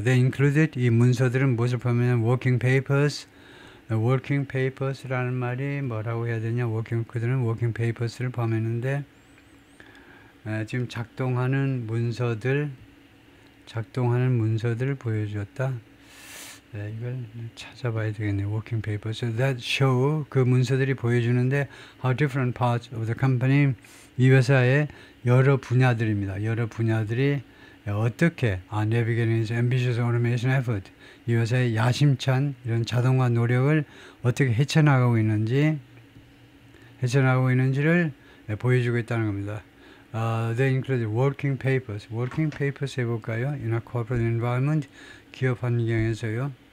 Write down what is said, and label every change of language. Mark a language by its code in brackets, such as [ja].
[en] They included, [ko] 이 문서들은 무엇을 포함하냐면 working papers라는 말이 뭐라고 해야 되냐, 그들은 working papers를 포함했는데 지금 작동하는 문서들을 보여주었다. 이걸 찾아봐야 되겠네요. [en] Working papers. So that show [ko] 그 문서들이 보여주는데 [en] how different parts of the company [ko] 이 회사의 여러 분야들입니다. 여러 분야들이 어떻게 [en] navigating its ambitious automation effort [ko] 이 회사의 야심찬 이런 자동화 노력을 어떻게 헤쳐나가고 있는지를 보여주고 있다는 겁니다. [en] They include working papers. Working papers [ko] 해볼까요? [en] In a corporate environment, [ko] 기업 환경에서요.